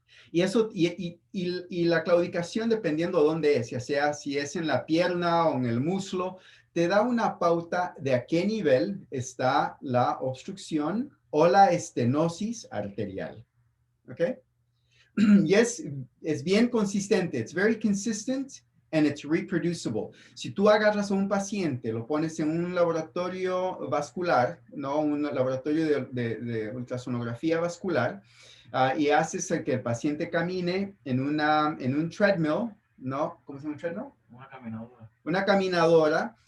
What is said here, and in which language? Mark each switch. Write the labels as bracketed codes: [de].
[es] Y eso, y la claudicación, dependiendo de dónde es, ya sea si es en la pierna o en el muslo, te da una pauta de a qué nivel está la obstrucción o la estenosis arterial, ¿ok? Y es bien consistente. [en] It's very consistent and it's reproducible. [es] Si tú agarras a un paciente, lo pones en un laboratorio vascular, ¿no? Un laboratorio de ultrasonografía vascular, y haces que el paciente camine en un treadmill, ¿no? ¿Cómo se llama un treadmill? Una caminadora. Una caminadora.